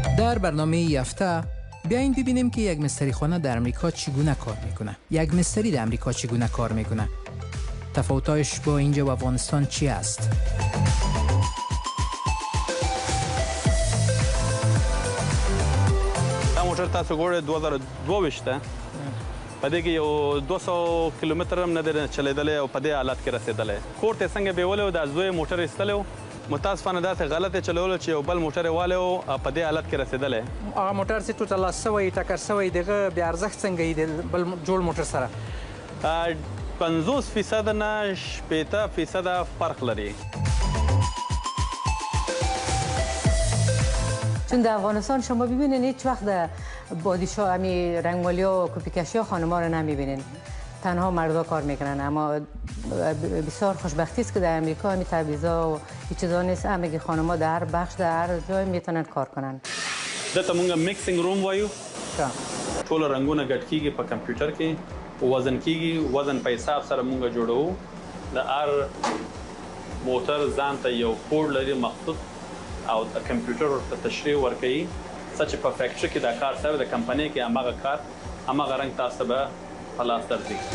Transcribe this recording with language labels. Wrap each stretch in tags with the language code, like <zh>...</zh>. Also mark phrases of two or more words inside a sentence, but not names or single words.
<fa>در برنامه ای هفته بیاین ببینیم که یک مستری خانه در امریکا چگونه کار میکنه. یک مستری در امریکا چگونه کار میکنه. تفاوتش با اینجا و افغانستان چی است؟</fa> <ps>دا موټر تاسو ګورئ 2022 ته په دې کې یو 200 کیلومتر هم نه دی چلیدلی او په دې حالت کې رسېدلی. کور ته یې څنګه بیولی و دا زوی موټر ایستلی و، متاسفانه داسې غلط یې چلولو چې یو بل موټر یې والی و او په دې حالت کې رسېدلی. هغه موټر چې ټوټل لاس سوی ټکر سوی دغه بیا ارزښت څنګه یې د بل جوړ موټر سره؟ 50% نه 80% فرق لري.</ps> <fa>چون در افغانستان شما ببینید هیچ وقت بادیشاه همی رنگمالیا و کپیکشی ها خانم‌ها رو نمیبینین، تنها مردا کار میکنن. اما بسیار خوشبختی است که در امریکا همی تبعیضا و هیچ چیزا نیست، همه خانم‌ها در هر بخش در هر جای میتونن کار کنن.</fa> <ps>دته مونږ</ps> <en>mixing room</en> <ps>وایو. ټول رنگونه ګډ کیږي په کمپیوټر کې، وزن کیږي، وزن په حساب سره مونږ جوړو. د هر موټر ځان ته یو کوډ لري مخصوص او د کمپیوټر ورته تشریح ورکوي څه چې په فیکټري کې دا کار سوی د کمپنۍ کې هماغه کار هماغه رنګ تاسو به په لاس درځي.</ps>